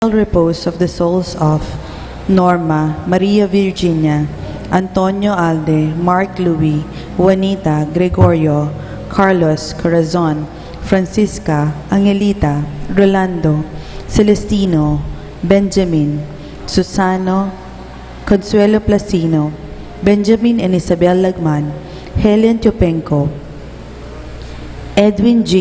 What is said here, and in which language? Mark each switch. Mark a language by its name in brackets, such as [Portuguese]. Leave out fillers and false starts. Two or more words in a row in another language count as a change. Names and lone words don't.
[English] Repose of the souls of Norma, Maria Virginia, Antonio Alde, Mark Louis, Juanita, Gregorio, Carlos Corazon, Francisca, Angelita, Rolando, Celestino, Benjamin, Susano, Consuelo Placino, Benjamin and Isabel Lagman, Helen Tiopenco, Edwin J.